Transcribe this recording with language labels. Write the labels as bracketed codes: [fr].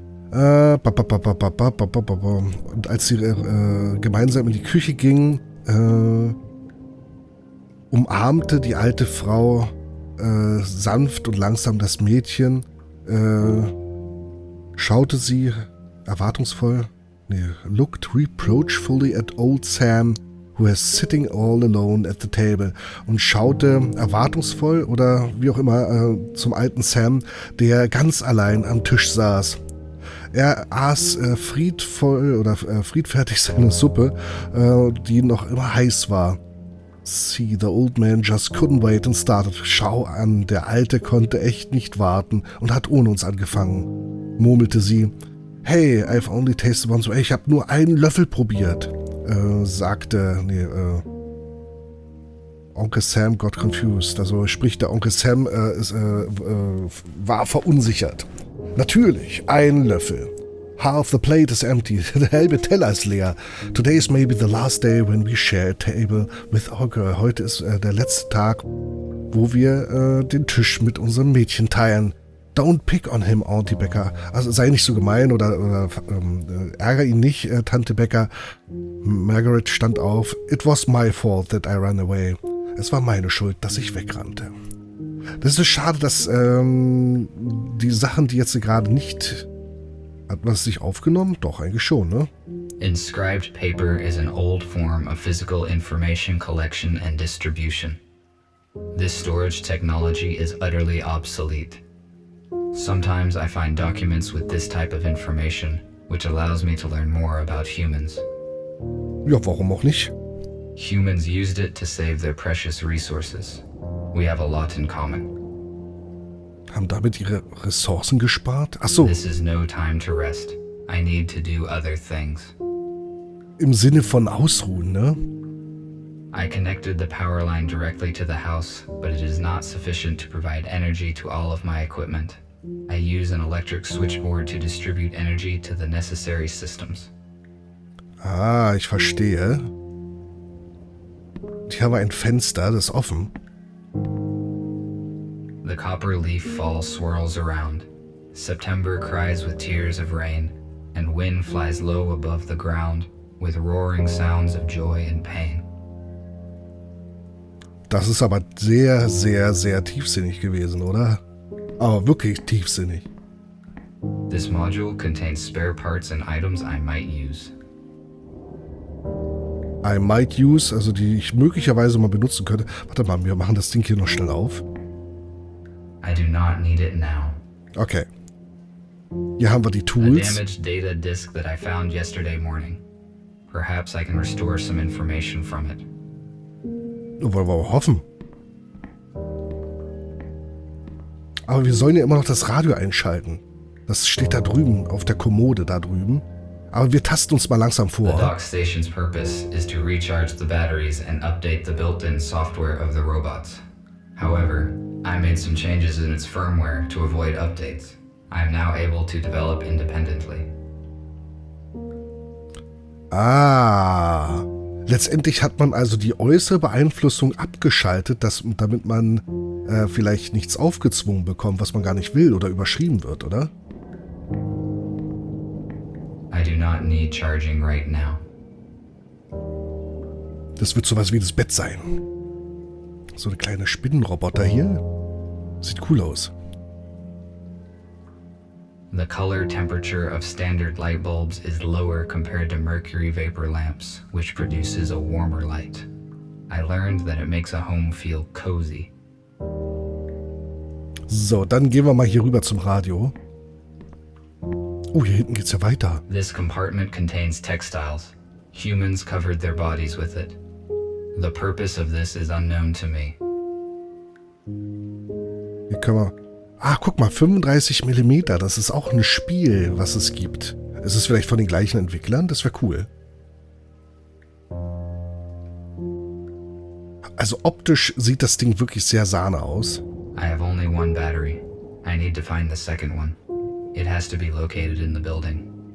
[de] Und als sie gemeinsam in die Küche gingen, umarmte die alte Frau sanft und langsam das Mädchen, schaute sie erwartungsvoll, [en] looked reproachfully at old Sam, who was sitting all alone at the table, [de] und schaute erwartungsvoll oder wie auch immer zum alten Sam, der ganz allein am Tisch saß. Er aß friedfertig seine Suppe, die noch immer heiß war. [en] See, the old man just couldn't wait and started. [de] Schau an, der Alte konnte echt nicht warten und hat ohne uns angefangen, murmelte sie. [en] Hey, I've only tasted one, so [de] ich habe nur einen Löffel probiert, sagte, [en] Onkel Sam got confused. [de] Also sprich, der Onkel Sam war verunsichert. Natürlich, ein Löffel. [en] Half the plate is empty, [de] der halbe Teller ist leer. [en] Today is maybe the last day when we share a table with our girl. [de] Heute ist der letzte Tag, wo wir den Tisch mit unserem Mädchen teilen. [en] Don't pick on him, Auntie Becker. [de] Also sei nicht so gemein oder ärgere ihn nicht, Tante Becker. Margaret stand auf. [en] It was my fault that I ran away. Es war meine Schuld, dass ich wegrannte. Das ist schade, dass die Sachen, die jetzt gerade nicht... [de] Hat man es sich aufgenommen? Doch, eigentlich schon, ne? [en] Inscribed paper is an old form of physical information collection and distribution. This storage technology is utterly obsolete. Sometimes I find documents with this type of information, which allows me to learn more about humans. [de] Ja, warum auch nicht? [en] Humans used it to save their precious resources. We have a lot in common. [de] Haben damit ihre Ressourcen gespart? Ach so. [en] This is no time to rest. I need to do other things. [de] Im Sinne von ausruhen, ne? [en] I connected the power line directly to the house, but it is not sufficient to provide energy to all of my equipment. I use an electric switchboard to distribute energy to the necessary systems. [de] Ah, ich verstehe. Und hier haben wir ein Fenster, das ist offen. [en] The copper leaf fall swirls around. September cries with tears of rain, and wind flies low above the ground, with roaring sounds of joy and pain. [de] Das ist aber sehr, sehr, sehr tiefsinnig gewesen, oder? Aber wirklich tiefsinnig. [en] This module contains spare parts and items I might use. I might use, [de] also die ich möglicherweise mal benutzen könnte. Warte mal, wir machen das Ding hier noch schnell auf. [en] I do not need it now. [de] Okay. Hier haben wir die [en] A Tools. damaged data disk that I found yesterday morning. Perhaps I can restore some information from it. [de] Wollen wir aber hoffen. Aber wir sollen ja immer noch das Radio einschalten. Das steht da drüben, auf der Kommode da drüben. Aber wir tasten uns mal langsam [en] The [de] vor. [en] dock station's purpose is to recharge the batteries and update the built-in software of the robots. However, I made some changes in its firmware to avoid updates. I am now able to develop independently. Ah. [de] Letztendlich hat man also die äußere Beeinflussung abgeschaltet, damit man vielleicht nichts aufgezwungen bekommt, was man gar nicht will oder überschrieben wird, oder? [en] I do not need charging right now. [de] Das wird sowas wie das Bett sein. So eine kleine Spinnenroboter hier. Sieht cool aus. [en] The color temperature of standard light bulbs is lower compared to mercury vapor lamps, which produces a warmer light. I learned that it makes a home feel cozy. [de] So, dann gehen wir mal hier rüber zum Radio. Oh, hier hinten geht's ja weiter. [en] This compartment contains textiles. Humans covered their bodies with it. The purpose of this is unknown to me. [de] Hier können wir... Ah, guck mal, 35 mm. Das ist auch ein Spiel, was es gibt. Ist es vielleicht von den gleichen Entwicklern? Das wäre cool. Also optisch sieht das Ding wirklich sehr Sahne aus. [en] I have only one battery. I need to find the second one. It has to be located in the building.